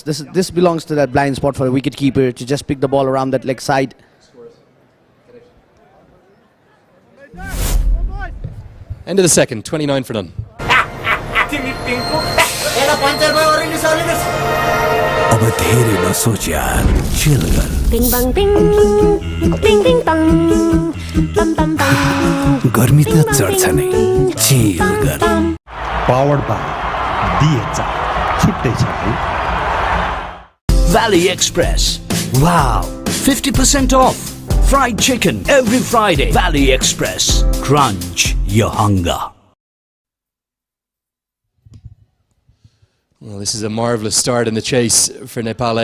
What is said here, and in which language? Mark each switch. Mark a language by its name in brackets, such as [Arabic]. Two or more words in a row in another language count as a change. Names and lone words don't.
[English] This belongs to that blind spot for a wicket keeper to just pick the ball around that leg side. End of the second, 29 for none. [Nepali] अब धेरै नसोच यार, चिल गर। Bing bang bing, bing bing bang, bam bam bam. गर्मी त चढ्छ नै, चिल गर। [English] Powered by DHR, [Nepali] छुट्टै छ है। [English] Valley Express. Wow, 50% off. Fried chicken every Friday. Valley Express. Crunch your hunger. Well, this is a marvellous start in the chase for Nepal.